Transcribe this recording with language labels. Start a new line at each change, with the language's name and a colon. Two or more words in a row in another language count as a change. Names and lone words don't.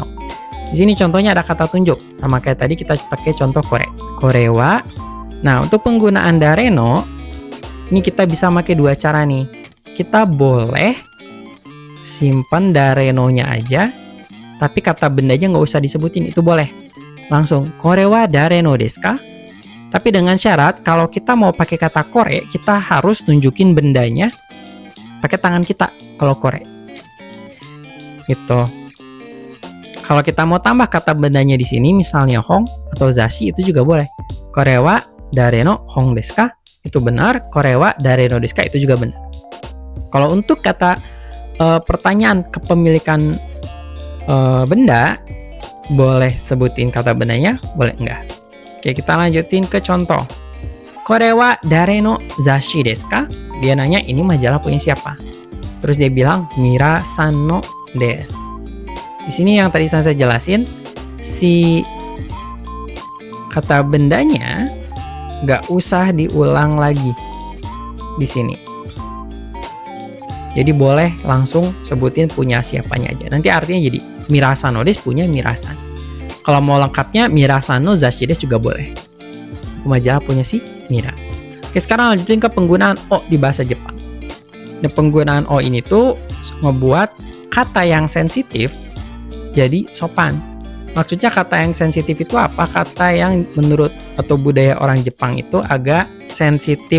Indonesian: Di sini contohnya ada kata tunjuk. Sama kayak tadi kita pakai contoh korewa. Nah, untuk penggunaan dareno ini kita bisa pakai dua cara nih. Kita boleh simpan darenonya aja, tapi kata bendanya nggak usah disebutin, itu boleh. Langsung,
Japanese: これは誰のですか?
Indonesian: Tapi dengan syarat, kalau kita mau pakai kata kore, kita harus nunjukin bendanya pakai tangan kita, kalau kore. Gitu. Kalau kita mau tambah kata bendanya di sini, misalnya hong atau zashi, itu juga boleh.
Japanese: これは誰の本ですか?
Indonesian: Itu benar.
Japanese: これは誰のですか?
Indonesian: Itu juga benar. Kalau untuk kata pertanyaan kepemilikan benda, boleh sebutin kata bendanya, boleh enggak. Oke, kita lanjutin ke contoh.
Japanese: これは誰の雑誌ですか?
Indonesian: Dia nanya ini majalah punya siapa. Terus dia bilang
Japanese: ミラさんのです.
Indonesian: Di sini yang tadi saya jelasin, si kata bendanya nggak usah diulang lagi di sini. Jadi boleh langsung sebutin punya siapanya aja. Nanti artinya jadi
Japanese: ミラさんのです
Indonesian: punya Mira-san. Kalau mau lengkapnya
Japanese: ミラさんの雑誌です
Indonesian: juga boleh. Majalah punya si Mira. Oke, sekarang lanjutin ke penggunaan o di bahasa Jepang. Nah, penggunaan o ini tuh ngebuat kata yang sensitif jadi sopan. Maksudnya kata yang sensitif itu apa? Kata yang menurut atau budaya orang Jepang itu agak sensitif.